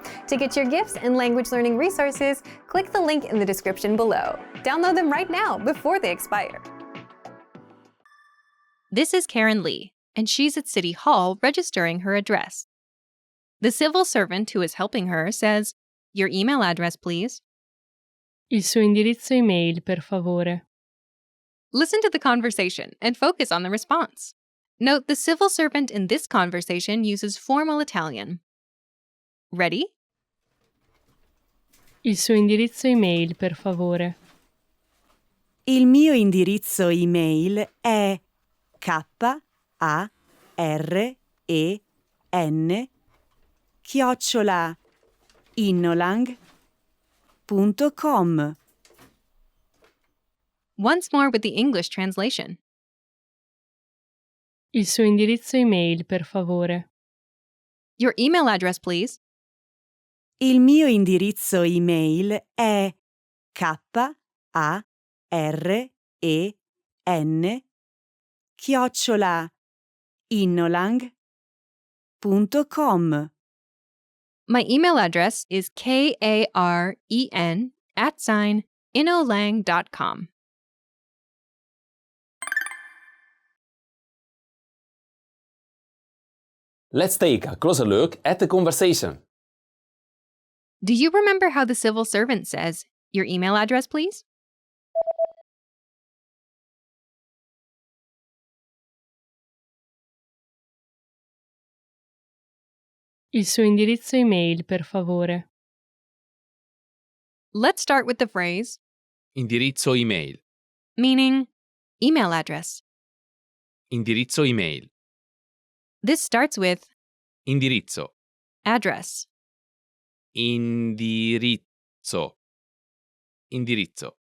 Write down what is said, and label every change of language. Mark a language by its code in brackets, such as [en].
[en] To get your gifts and language learning resources, click the link in the description below. Download them right now before they expire. This is Karen Lee, and she's at City Hall registering her address. The civil servant who is helping her says, "Your email address, please." [it] Il suo indirizzo email, per favore. [en] Listen to the conversation and focus on the response. Note the civil servant in this conversation uses formal Italian. Ready? [it] Il suo indirizzo email, per favore. Il mio indirizzo email è karen@innolang.com. [en] Once more with the English translation. [it] Il suo indirizzo email, per favore. [en] Your email address, please. [it] Il mio indirizzo email è karen@innolang.com. [en] My email address is karen@innolang.com. Let's take a closer look at the conversation. Do you remember how the civil servant says, "Your email address, please"? [it] Il suo indirizzo email, per favore. [en] Let's start with the phrase, [it] Indirizzo email. [en] meaning email address. [it] Indirizzo email. [en] This starts with [it] Indirizzo. [en] address. [it] Indirizzo. Indirizzo.